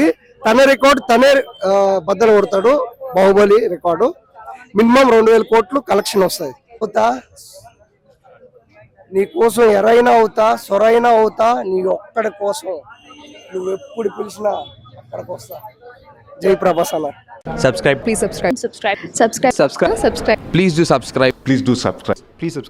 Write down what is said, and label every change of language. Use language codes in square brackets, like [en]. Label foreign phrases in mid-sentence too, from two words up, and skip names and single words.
[te] తన రికార్డు తనే బద్దలు కొడతాడు. బాహుబలి రికార్డు మినిమం 2000 కోట్లు కలెక్షన్ వస్తుంది. అవుతా నీ కోసం ఎరైనా అవుతా, సొరైనా అవుతా, నీ ఒక్కడి కోసం. నువ్వు ఎప్పుడు పిలిచినా అక్కడికి వస్తా. జై ప్రభాస్ అన్న. [en] Subscribe. Please subscribe. Subscribe. Subscribe. Subscribe. Subscribe. Please do subscribe. Please do subscribe. Please subscribe.